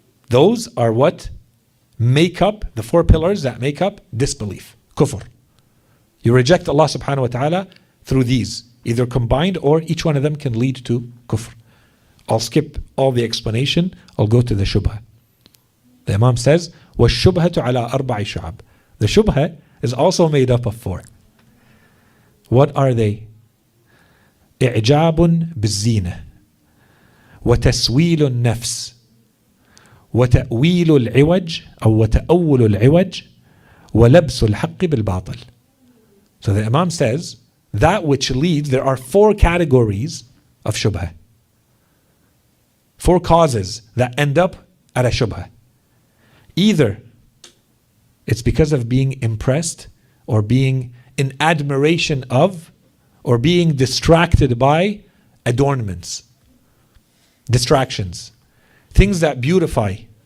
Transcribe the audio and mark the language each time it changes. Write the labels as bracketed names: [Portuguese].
[English] Those are what make up, the 4 pillars that make up disbelief, kufr. You reject Allah subhanahu wa ta'ala through these, either combined or each one of them can lead to kufr. I'll skip all the explanation, I'll go to the shubha. The Imam says, [Arabic] وَالشُّبْهَةُ عَلَىٰ أَرْبَعِ شُعَبٍ. [English] The shubha is also made up of 4. What are they? [Arabic] إعجاب بالزينة وتسويل النفس وتأويل العوج أو وتأول العوج ولبس الحق بالباطل. [English] So the Imam says, that which leads, there are 4 categories of shubha. 4 causes that end up at a shubha. Either it's because of being impressed or being in admiration of or being distracted by adornments, distractions, things that beautify.